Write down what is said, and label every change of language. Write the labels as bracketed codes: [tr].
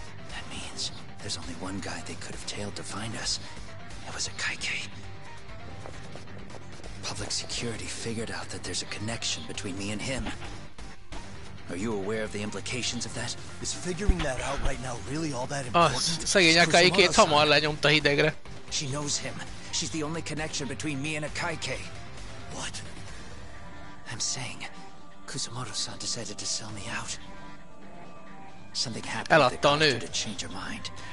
[en] That means there's only one guy they could have tailed to find us. It was a Kaike. Public security figured out that there's a connection between me and him. Are you aware of the implications of that? Is figuring that out right now really all that important? [hu] Szegény Akaikét hamar lenyomta hidegre. [en] She knows him. She's the only connection between me and a Kaike. What? I'm saying, Kusamoto-san decided to sell me out. Something happened that caused her to change her mind.